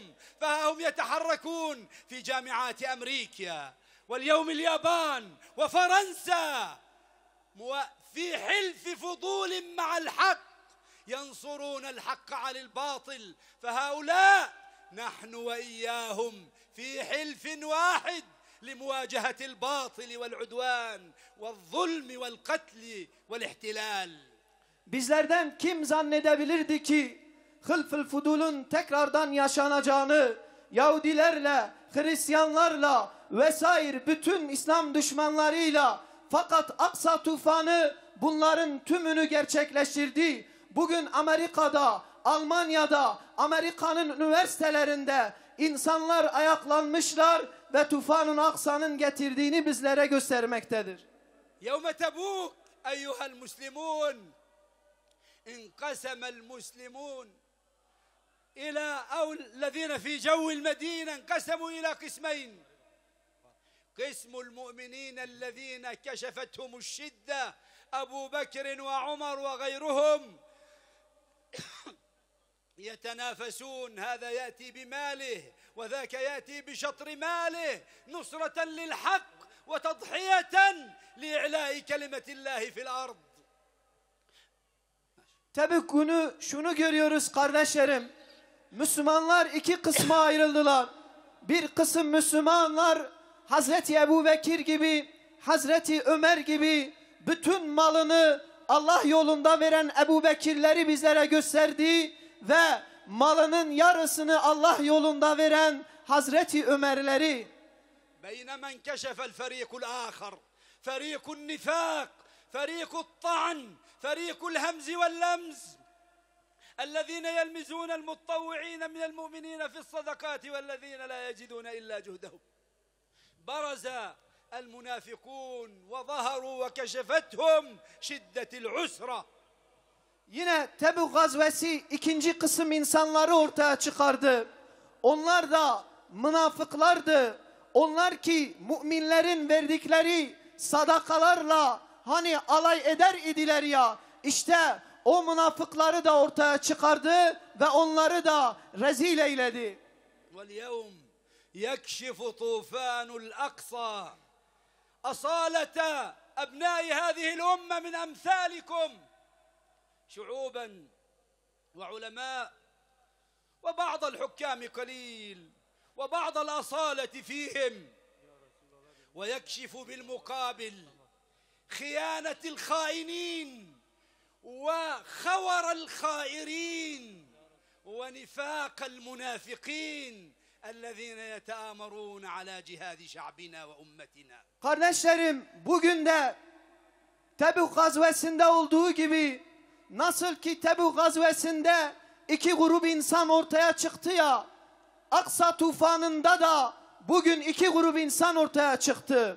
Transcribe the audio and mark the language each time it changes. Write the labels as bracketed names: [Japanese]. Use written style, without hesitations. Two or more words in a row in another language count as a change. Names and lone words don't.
[Arabic] فها هم يتحركون في جامعات أمريكا واليوم اليابان وفرنسا في حلف فضول مع الحق ينصرون الحق على الباطل، فهؤلاء نحن وإياهم في حلف واحد لمواجهة الباطل والعدوان والظلم والقتل والاحتلال. [Turkish] Bizlerden kim zannedebilirdi ki Hılf-ı Fudul'un tekrardan yaşanacağını, Yahudilerle, Hristiyanlarla vesaire bütün İslam düşmanlarıyla, fakat Aksa tufanı bunların tümünü gerçekleştirdi. Bugün Amerika'da, Almanya'da, Amerika'nın üniversitelerinde insanlar ayaklanmışlar ve tufanın Aksa'nın getirdiğini bizlere göstermektedir. [Arabic] يوم تبوك أيها المسلمون انقسم المسلمون إلى أو الذين في جو المدينة انقسموا إلى قسمين. قسم المؤمنين الذين كشفتهم الشدة أبو بكر وعمر وغيرهم يتنافسون، هذا يأتي بماله وذاك يأتي بشطر ماله نصرة للحق وتضحية لإعلاء كلمة الله في الأرض. [Turkish] Tebük günü şunu görüyoruz kardeşlerim. Müslümanlar iki kısma ayrıldılar. Bir kısım Müslümanlar Hazreti Ebu Bekir gibi, Hazreti Ömer gibi bütün malını Allah yolunda veren Ebu Bekirleri bizlere gösterdi ve malının yarısını Allah yolunda veren Hazreti Ömerleri. [Arabic] بينما انكشف الفريق الآخر فريق النفاق فريق الطعن فريق الهمز واللمز الذين يلمزون المتطوعين من المؤمنين في الصدقات والذين لا يجدون إلا جهدهم. برز المنافقون وظهروا وكشفتهم شدة العسرة. [Turkish] Yine Tebük gazvesi ikinci kısım insanları ortaya çıkardı. Onlar da münafıklardı. Onlar ki müminlerin verdikleri sadakalarla hani alay eder idiler ya. İşte o münafıkları da ortaya çıkardı ve onları da rezil eyledi. [Arabic] وَالْيَوْمْ يَكْشِفُ طُوفَانُ الْأَقْصَى أصالة أبناء هذه الأمة من أمثالكم شعوبا وعلماء وبعض الحكام قليل وبعض الأصالة فيهم، ويكشف بالمقابل خيانة الخائنين وخور الخائرين ونفاق المنافقين الذين يتآمرون على جهاد شعبنا وأمتنا. [Turkish] Kardeşlerim, bugün de Tebük gazvesinde olduğu gibi nasıl ki Tebük gazvesinde iki grup insan ortaya çıktı ya, Aksa tufanında da bugün iki grup insan ortaya çıktı.